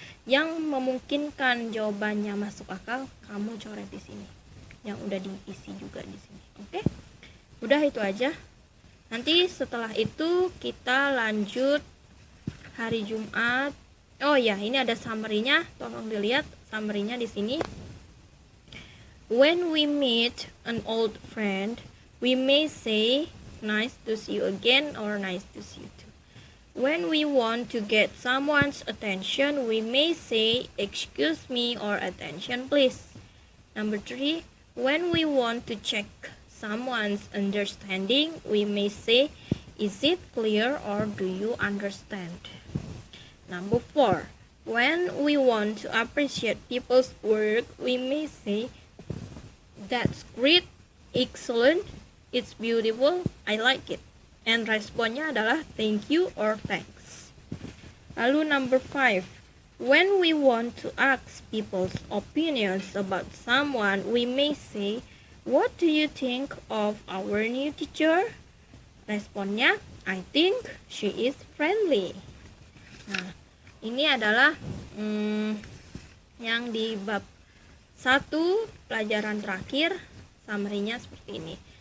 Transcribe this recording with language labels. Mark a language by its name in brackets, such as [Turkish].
[Indonesian] Yang memungkinkan jawabannya masuk akal, kamu coret di sini. Yang udah diisi juga di sini. Oke? Udah itu aja. Nanti setelah itu kita lanjut hari Jumat. Oh ya, ini ada summary-nya. Tolong dilihat summary-nya di sini. [English] When we meet an old friend, we may say nice to see you again or nice to see you too. When we want to get someone's attention, we may say excuse me or attention please. Number 3, when we want to check someone's understanding, we may say is it clear or do you understand? Number 4, when we want to appreciate people's work, we may say that's great, excellent, it's beautiful, I like it. And [Indonesian] responnya adalah [English] thank you or thanks. Lalu number 5, when we want to ask people's opinions about someone, we may say, what do you think of our new teacher? Responnya, I think she is friendly. [Indonesian] Nah, ini adalah yang di bab 1 pelajaran terakhir, summary-nya seperti ini.